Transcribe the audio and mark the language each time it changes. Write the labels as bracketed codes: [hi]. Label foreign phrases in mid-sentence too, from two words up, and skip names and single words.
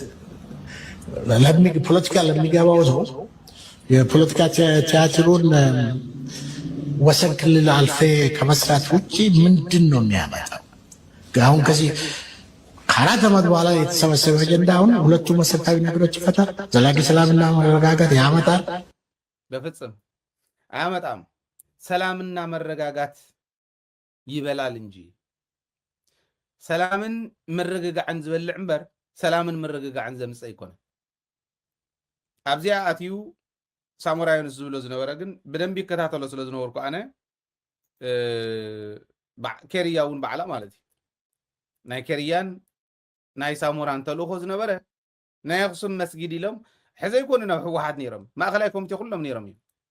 [am] ፖለቲካ ለሚገባው ሰው የፖለቲካ ቲያትሩን ወሰን ክልል አልፌ ከመስራት ውጪ ምንድን ነው የሚያመጣው? አሁን ከዚህ ከ4 ዓመት በኋላ የተሰበሰበ አጀንዳ አሁን ሁለቱ መሰረታዊ ነገሮች ይፈታል? ዘላቂ ሰላምና መረጋጋት ያመጣል? በፍጹም አያመጣም። ሰላምና መረጋጋት ይበላል እንጂ [ti] ሰላምን መረጋጋዕን ዝበልዕ እምበር ሰላምን መረጋጋዕን ዘምጽእ ኣይኮነ ኣብዚኣ ኣትዩ ሳሙራዩንስ ዝብሎ ዝነበረ ግን ብደንቢ ይከታተሎ ስለ ዝነበርኩ ኣነ ኬርያ እውን ባዕላ ማለት እዩ ናይ ኬርያን ናይ ሳሙራን ተልእኮ ዝነበረ ናይ ኣክሱም መስጊድ ኢሎም ሕዘ ይኮኑ ናብ ሕወሓት ነይሮም ማእኸላይ ኮሚቴ ኩሎም ነይሮም እዩ